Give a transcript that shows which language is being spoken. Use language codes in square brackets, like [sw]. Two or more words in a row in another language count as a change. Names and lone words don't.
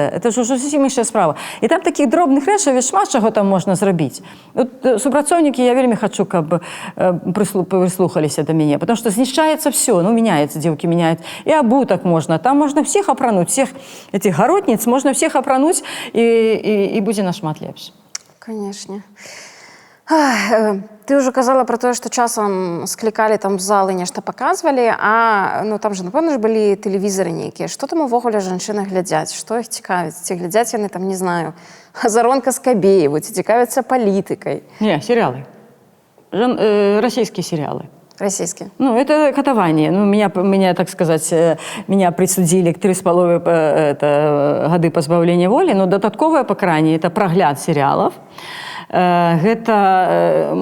[ru] Это же уже [be] зусім іншая справа. И там таких дробных рэчаў шмат чаго там можна зрабіць. Вот супрацоўнікі, я вельмі хочу, каб прислухаліся до мяне, [ru] потому что знішчаецца все, ну, меняется, девки меняют. И обуток можно, там можно всех опрануть, всех этих городниц можно всех опрануть, и будзе нашмат лепш. Конечно. Ты уже казала про то, что часам скликали там в залы, нешта показывали, а ну там же, напевно, ж были телевизоры некие. Что там увогуле женщины глядят? Что их цікавить? Ці глядят яны там, не знаю, Заронка Скабееву, ці цікавяцца політикой? Не, сериалы. Российские сериалы. Российские. Ну, это катование. Ну, меня, так сказать, меня присудили к 3,5 годы позбавления воли, но додатковое покарание – это прогляд сериалов. [be] Гэта